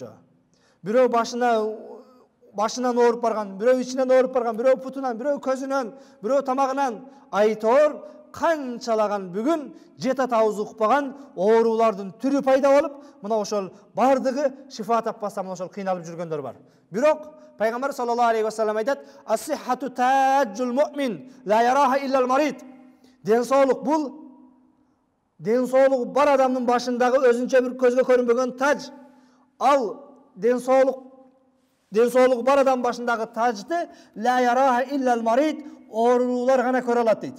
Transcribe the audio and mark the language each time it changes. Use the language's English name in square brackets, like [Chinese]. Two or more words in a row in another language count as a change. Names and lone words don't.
[Kyrgyz] Бирөө башынан ооруп барган, бирөө ичинен ооруп барган, бирөө путунан, бирөө көзүнөн, бирөө тамагынан айтор канчалаган бүгүн жете табыз укпаган оорулардын түрү пайда болуп, мына ошол бардыгы шифа таппастан мына ошол кыйналып жүргөндөр бар. Бирок Пайгамбар [Arabic] صلى الله عليه وسلم [Kyrgyz] айтат: [Arabic] "الصحة تاج المؤمن لا يراه إلا المريض." [Kyrgyz] Денсаулык бул денсаулыгы бар адамдын башындагы өзүнчө бир көзгө көрүнбөгөн таж. Ал денсаулыгы бар адам башындагы тажды [Arabic] لا يراه إلا المريض, [Kyrgyz] оорулар гана көрө алат дейт.